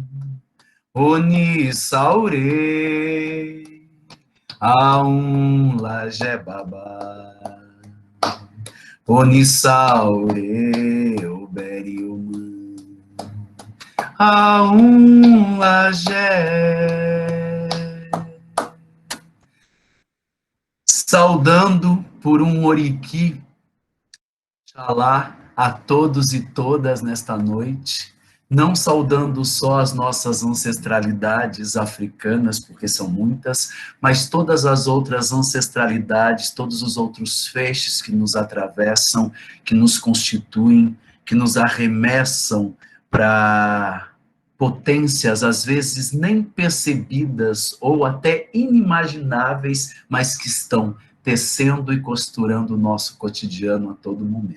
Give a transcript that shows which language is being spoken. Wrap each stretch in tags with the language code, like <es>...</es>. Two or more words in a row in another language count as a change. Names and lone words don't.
<yo>Onisaure, Aum Lagé Baba, Onisaure, Oberioman, Aum Lagé.</yo> <pt>Saudando por um Oriqui, Xalá, a todos e todas nesta noite, não saudando só as nossas ancestralidades africanas, porque são muitas, mas todas as outras ancestralidades, todos os outros feixes que nos atravessam, que nos constituem, que nos arremessam para potências, às vezes nem percebidas ou até inimagináveis, mas que estão tecendo e costurando o nosso cotidiano a todo momento.</pt>